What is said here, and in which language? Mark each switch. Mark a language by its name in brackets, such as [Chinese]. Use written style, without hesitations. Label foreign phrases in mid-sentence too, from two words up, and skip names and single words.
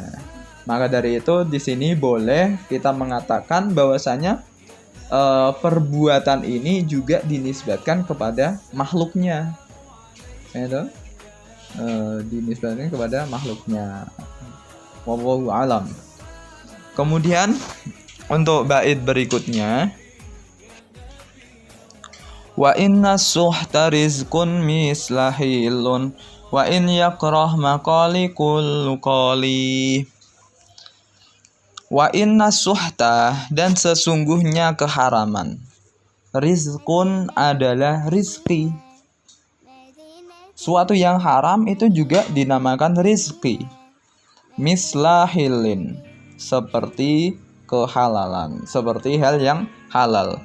[Indonesian] Maka dari itu di sini boleh kita mengatakan bahwasanya perbuatan ini juga dinisbatkan kepada makhluknya. Dinisbatkan kepada makhluknya. [Arabic] والله أعلم. [Indonesian] Kemudian untuk bait berikutnya, [Arabic] وإن السحت رزق مثل حلال وإن يكره مقالي كل قالي. وإن السحت, [Indonesian] dan sesungguhnya keharaman. Rizqun adalah rizki. Suatu yang haram itu juga dinamakan rizki. Mislahilin, seperti kehalalan, seperti hal yang halal.